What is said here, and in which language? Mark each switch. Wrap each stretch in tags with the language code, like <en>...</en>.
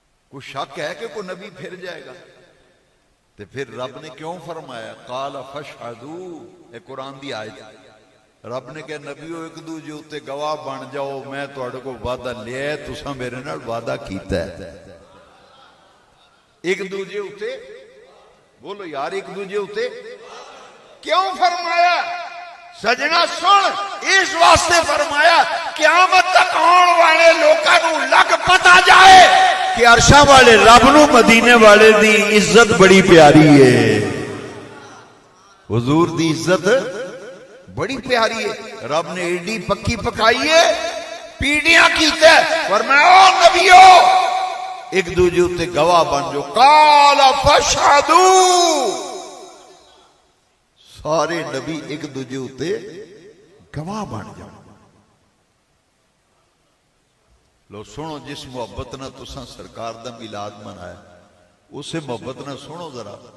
<pa>کوئی شک ہے کہ کوئی نبی پھر جائے گا؟ تے پھر رب نے کیوں فرمایا</pa> <ar>قال فاشهدوا.</ar> <pa>اے قرآن دی آیت. رب نے کہا نبیو ایک دوجے اتے گواہ بن جاؤ میں تواڈے کو وعدہ لیا تساں میرے نال وعدہ کیتا ہے. ایک دوجے اتے بولو یار ایک دوجے اتے کیوں فرمایا؟ سجنا سن اس واسطے فرمایا قیامت تک آن والے لوکاں نوں لگ پتا جائے کہ عرشاں والے رب نوں مدینے والے دی عزت بڑی پیاری ہے. حضور دی عزت بڑی پیاری ہے. رب نے ایڈی پکی پکائی ہے پیڑیاں کیتا ہے. فرمایا او نبیو ایک دوجے اتے گواہ بن جو.</pa> <ar>قال فاشهدوا.</ar> <pa>سارے نبی ایک دوجے اتے گواہ بن جاؤ. لو سنو جس محبت نہ تساں سرکار دا میلاد منایا اسے محبت نہ سنو ذرا.</pa>